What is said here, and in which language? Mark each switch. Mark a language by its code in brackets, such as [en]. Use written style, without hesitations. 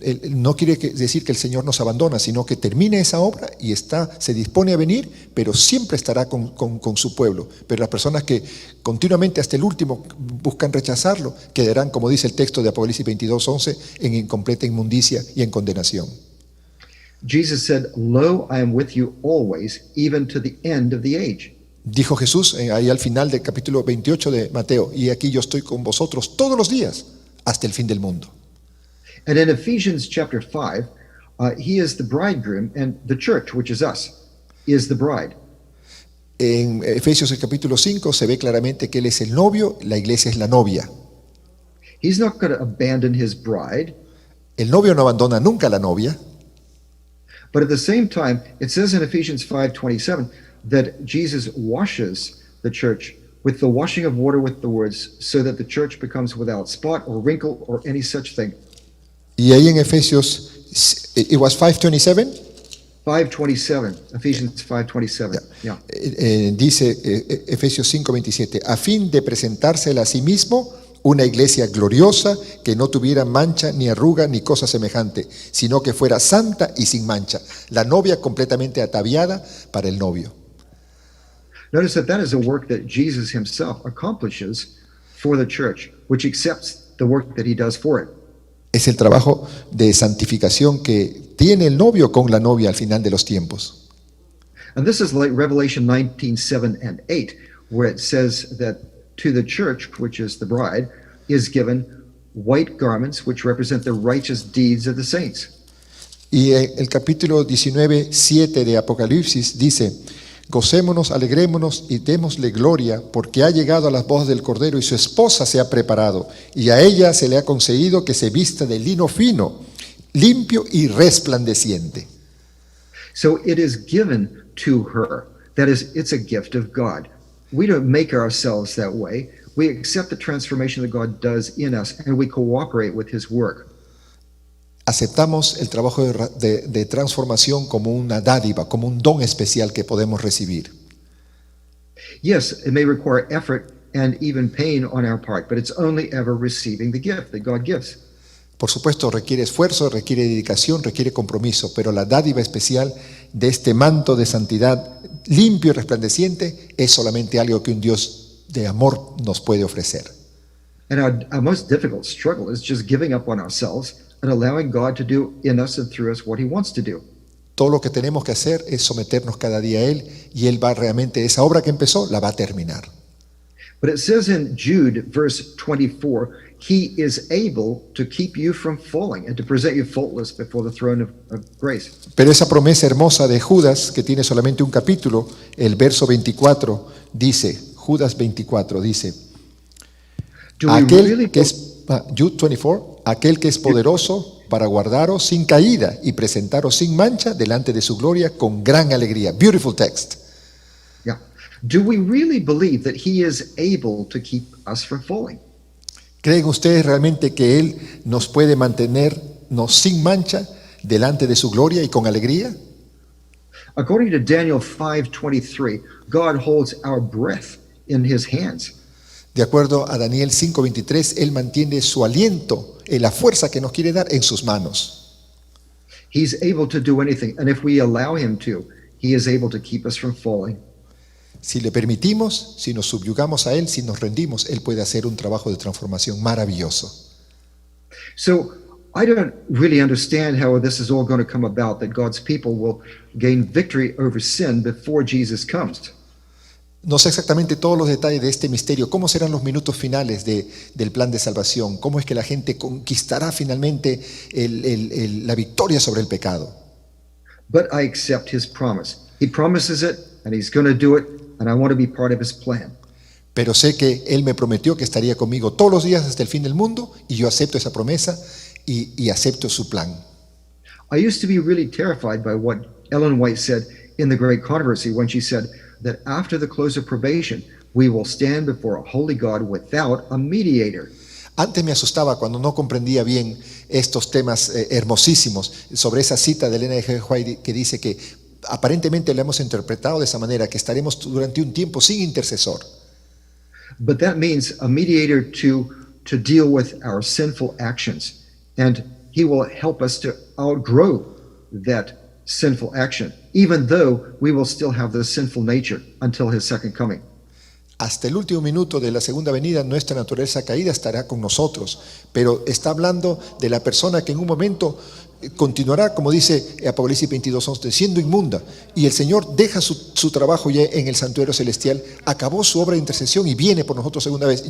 [es] No quiere decir que el Señor nos abandona, sino que termine esa obra y se dispone a venir, pero siempre estará con su pueblo. Pero las personas que continuamente hasta el último buscan rechazarlo, quedarán, como dice el texto de Apocalipsis 22:11, en incompleta inmundicia y en condenación. [en] Jesus said, [es] "Lo, [en] I am with you always, even to the end of the age." [es] Dijo Jesús ahí al final del capítulo 28 de Mateo, y aquí yo estoy con vosotros todos los días hasta el fin del mundo. [en] And in Ephesians chapter 5, he is the bridegroom, and the church, which is us, is the bride. [es] En Efesios el capítulo 5 se ve claramente que Él es el novio, la iglesia es la novia. [en] He's not going to abandon his bride. [es] El novio no abandona nunca a la novia. [en] But at the same time, it says in Ephesians 5:27 that Jesus washes the church with the washing of water with the words, so that the church becomes without spot or wrinkle or any such thing. [es] Y ahí en Efesios, [en] it was 5:27. 5:27, Ephesians 5:27. Yeah. [es] Dice Efesios 5:27, a fin de presentársela a sí mismo una iglesia gloriosa que no tuviera mancha ni arruga ni cosa semejante, sino que fuera santa y sin mancha, la novia completamente ataviada para el novio. [en] Notice that is a work that Jesus himself accomplishes for the church, which accepts the work that he does for it. [es] Es el trabajo de santificación que tiene el novio con la novia al final de los tiempos. [en] And this is like Revelation 19:7 and 8, where it says that to the church, which is the bride, is given white garments which represent the righteous deeds of the saints. [es] Y el capítulo 19:7 de Apocalipsis dice, gocémonos, alegrémonos y démosle gloria, porque ha llegado a las bodas del Cordero y su esposa se ha preparado, y a ella se le ha concedido que se vista de lino fino, limpio y resplandeciente. [en] So it is given to her. That is, it's a gift of God. We don't make ourselves that way. We accept the transformation that God does in us, and we cooperate with his work. [es] Aceptamos el trabajo de transformación como una dádiva, como un don especial que podemos recibir. [en] Yes, it may require effort and even pain on our part, but it's only ever receiving the gift that God gives. [es] Por supuesto, requiere esfuerzo, requiere dedicación, requiere compromiso, pero la dádiva especial de este manto de santidad limpio y resplandeciente es solamente algo que un Dios de amor nos puede ofrecer. [en] And our most difficult struggle is just giving up on ourselves and allowing God to do in us and through us what he wants to do. [es] Todo lo que tenemos que hacer es someternos cada día a Él, y Él va realmente, esa obra que empezó, la va a terminar. [en] But it says in Jude, verse 24, he is able to keep you from falling and to present you faultless before the throne of grace. [es] Pero esa promesa hermosa de Judas, que tiene solamente un capítulo, el verso 24 dice, Judas 24 dice, [en] Do we [es] aquel [en] really [es] que es, Jude 24, aquel que es poderoso para guardaros sin caída y presentaros sin mancha delante de su gloria con gran alegría. [en] Beautiful text. Yeah. Do we really believe that he is able to keep us from falling? [es] ¿Creen ustedes realmente que Él nos puede mantenernos sin mancha delante de su gloria y con alegría? [en] According to Daniel 5:23, God holds our breath in his hands. [es] De acuerdo a Daniel 5:23, Él mantiene su aliento, la fuerza que nos quiere dar en sus manos. [en] He's able to do anything, and if we allow him to, he is able to keep us from falling. [es] Si le permitimos, si nos subyugamos a Él, si nos rendimos, Él puede hacer un trabajo de transformación maravilloso. [en] So I don't really understand how this is all going to come about, that God's people will gain victory over sin before Jesus comes. [es] No sé exactamente todos los detalles de este misterio, cómo serán los minutos finales del plan de salvación, cómo es que la gente conquistará finalmente la victoria sobre el pecado. [en] But I accept his promise. He promises it, and he's going to do it, and I want to be part of his plan. [es] Pero sé que Él me prometió que estaría conmigo todos los días hasta el fin del mundo, y yo acepto esa promesa y acepto su plan. [en] I used to be really terrified by what Ellen White said in The Great Controversy when she said that after the close of probation, we will stand before a holy God without a mediator. [es] Antes me asustaba cuando no comprendía bien estos temas hermosísimos sobre esa cita de Elena G. White que dice que aparentemente la hemos interpretado de esa manera, que estaremos durante un tiempo sin intercesor. [en] But that means a mediator to deal with our sinful actions, and he will help us to outgrow that sinful action, even though we will still have the sinful nature until his second coming. [es] Hasta el último minuto de la segunda venida, nuestra naturaleza caída estará con nosotros, pero está hablando de la persona que en un momento continuará, como dice Apocalipsis 22:11, siendo inmunda, y el Señor deja su trabajo ya en el santuario celestial, acabó su obra de intercesión y viene por nosotros segunda vez.